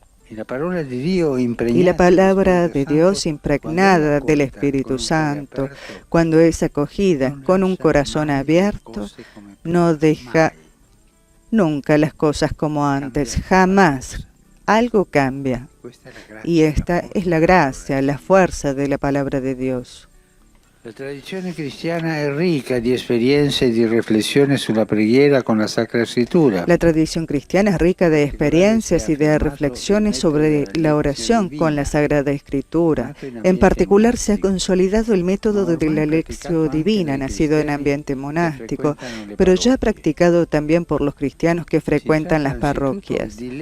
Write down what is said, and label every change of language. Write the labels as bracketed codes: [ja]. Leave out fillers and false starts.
[es] Y la palabra de Dios impregnada del Espíritu Santo, cuando es acogida con un corazón abierto, no deja nunca las cosas como antes, jamás. Algo cambia. Y esta es la gracia, la fuerza de la palabra de Dios. [it] La tradizione cristiana è ricca di esperienze e di riflessioni sulla preghiera con la Sacra Escritura. [es] La tradición cristiana es rica de experiencias y de reflexiones sobre la oración con la Sagrada Escritura. En particular, se ha consolidado el método de la lección divina, nacido en ambiente monástico, pero ya practicado también por los cristianos que frecuentan las parroquias.